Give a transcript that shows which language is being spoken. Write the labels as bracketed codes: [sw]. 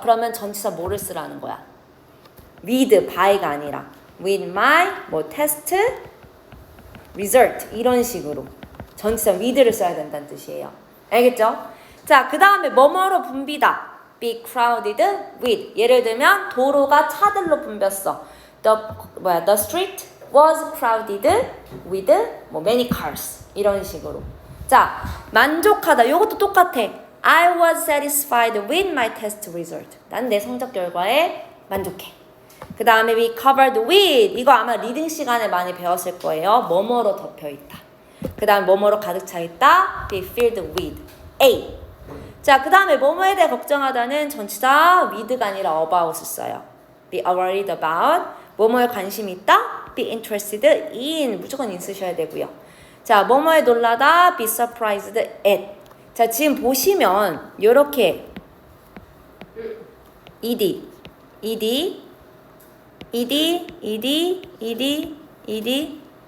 [ko] 그러면 전치사 뭐를 쓰라는 거야? with, by가 아니라 [en] with my test result [ko] 이런 식으로 전치사 with를 써야 된다는 뜻이에요. 알겠죠? 자, 그 다음에 뭐뭐로 붐비다. [en] be crowded with. [ko] 예를 들면 도로가 차들로 붐볐어. [en] The street was crowded with many cars. [ko] 이런 식으로. 자, 만족하다. 요것도 똑같아. [en] I was satisfied with my test result. [ko] 난 내 성적 결과에 만족해. 그 다음에 [en] we covered with. [ko] 이거 아마 리딩 시간에 많이 배웠을 거예요. 뭐뭐로 덮여있다. 그 다음 뭐뭐로 가득 차있다. [en] be filled with A. [ko] 자, 그 다음에 뭐뭐에 대해 걱정하다는 전치사 with가 아니라 about을 써요. [en] be worried about. [ko] 뭐뭐에 관심이 있다. [en] be interested in. [ko] 무조건 in 쓰셔야 되고요. 자, 뭐뭐에 놀라다. [en] be surprised at. [ko] 자, 지금 보시면 요렇게 ed, ed, ed, ed, ed, ed.